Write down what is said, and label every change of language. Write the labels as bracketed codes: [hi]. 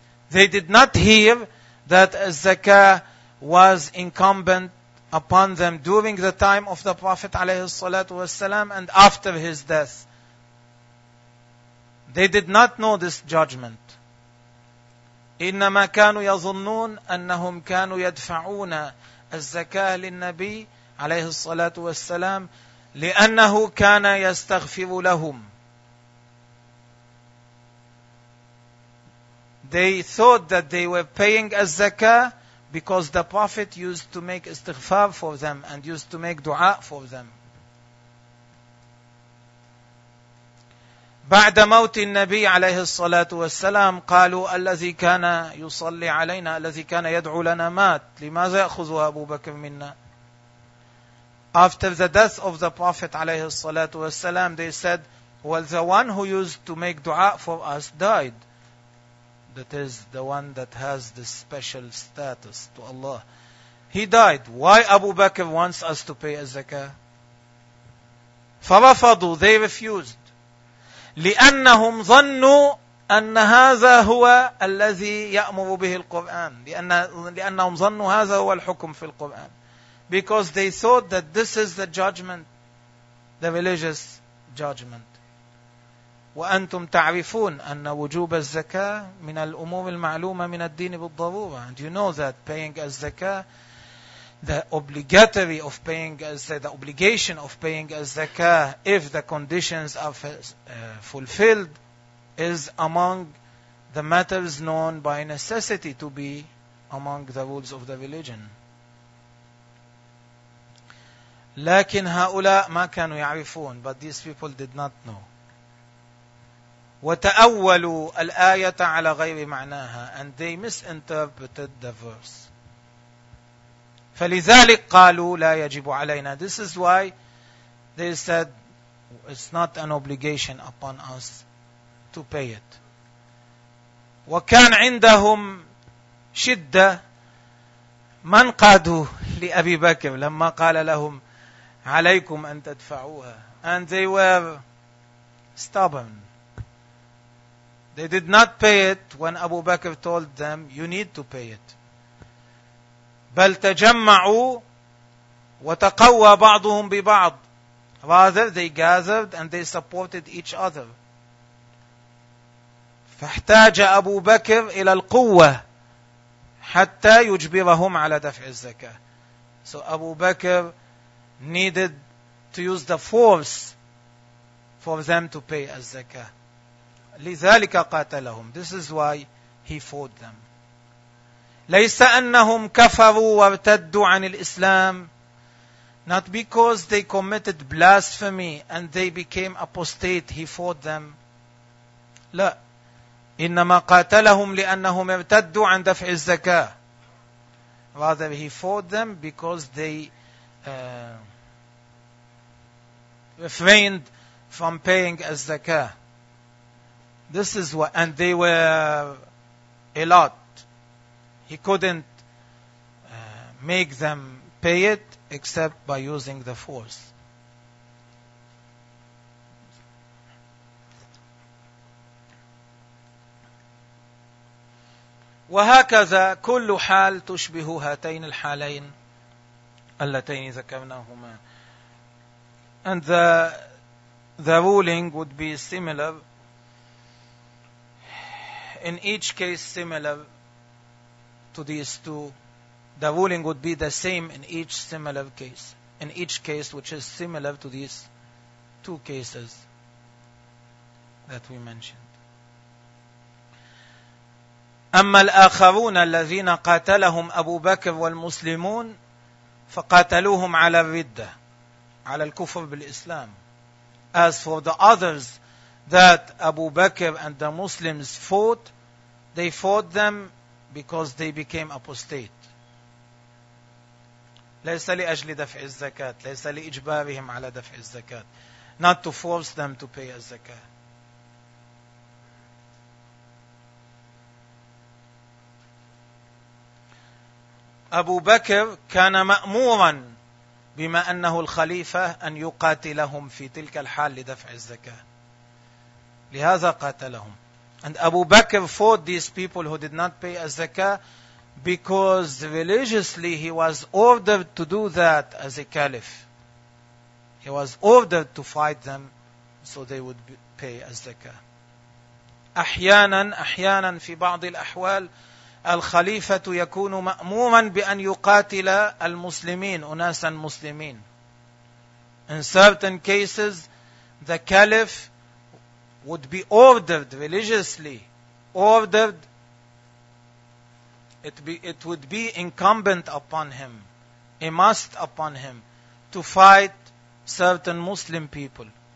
[en] They did not hear that الزكاة was incumbent upon them during the time of the Prophet [ar] عليه الصلاة والسلام [en] and after his death. They did not know this judgment. [ar] إنما كانوا يظنون أنهم كانوا يدفعون الزكاة للنبي عليه الصلاة والسلام لأنه كان يستغفر لهم. [en] They thought that they were paying a zakah because the Prophet used to make istighfar for them and used to make dua for them. [ar] بعد موت النبي عليه الصلاة والسلام قالوا الذي كان يصلي علينا الذي كان يدعو لنا مات لماذا يأخذ أبو بكر منا. [en] After the death of the Prophet [ar] عليه الصلاة والسلام, [en] they said, well, the one who used to make dua for us died. That is the one that has this special status to Allah. He died. Why Abu Bakr wants us to pay a zakah? [ar] فرفضوا, [en] they refused. [ar] لأنهم ظنوا أن هذا هو الذي يأمر به القرآن. لأنهم ظنوا هذا هو الحكم في القرآن. [en] Because they thought that this is the judgment, the religious judgment. [ar] وأنتم تعرفون أن وجوب الزكاة من الأمور المعلومة من الدين بالضرورة. [en] And you know that paying a zakah, the obligation of paying a zakah, if the conditions are fulfilled, is among the matters known by necessity to be among the rules of the religion. [ar] لكن هؤلاء ما كانوا يعرفون. [en] But these people did not know. [ar] وتأولوا الآية على غير معناها. [en] And they misinterpreted the verse. [ar] فلذلك قالوا لا يجب علينا. [en] This is why they said it's not an obligation upon us to pay it. [ar] وكان عندهم شدة من قادوا لأبي بكر لما قال لهم عليكم أن تدفعوها. [en] And they were stubborn. They did not pay it when Abu Bakr told them you need to pay it. [ar] بل تجمعوا وتقوى بعضهم ببعض. [en] Rather, they gathered and they supported each other. [ar] فاحتاج أبو بكر إلى القوة حتى يجبرهم على دفع الزكاة. [en] So Abu Bakr needed to use the force for them to pay al-zakah. [ar] لذلك قاتلهم. [en] This is why he fought them. [ar] ليس أنهم كفروا وارتدوا عن الإسلام. [en] Not because they committed blasphemy and they became apostate, he fought them. [ar] لا. إنما قاتلهم لأنهم ارتدوا عن دفع الزكاة. [en] Rather, he fought them because they refrained from paying al-zakah. This is what, and they were a lot. He couldn't make them pay it except by using the force. [ar] وهكذا كل حال تشبه هاتين الحالين اللتين ذكرناهما. [en] And the ruling would be similar. In each case similar to these two. The ruling would be the same in each similar case. In each case which is similar to these two cases that we mentioned. [ar] أما الآخرون الذين قاتلهم أبو بكر والمسلمون فقاتلوهم على الردة على الكفر بالإسلام. [en] As for the others that Abu Bakr and the Muslims fought, they fought them because they became apostate. [ar] ليس لأجل دفع الزكاة. ليس لإجبارهم على دفع الزكاة. [en] Not to force them to pay الزكاة. [ar] أبو بكر كان مأمورا بما أنه الخليفة أن يقاتلهم في تلك الحال لدفع الزكاة. لهذا قاتلهم. [en] And Abu Bakr fought these people who did not pay al-zakah because religiously he was ordered to do that as a caliph. He was ordered to fight them so they would pay al-zakah. [ar] أحيانا في بعض الأحوال الخليفة يكون مأموما بأن يقاتل المسلمين أناسا مسلمين. [en] In certain cases, the caliph would be ordered religiously. Ordered, it would be incumbent upon him, a must upon him, to fight certain Muslim people.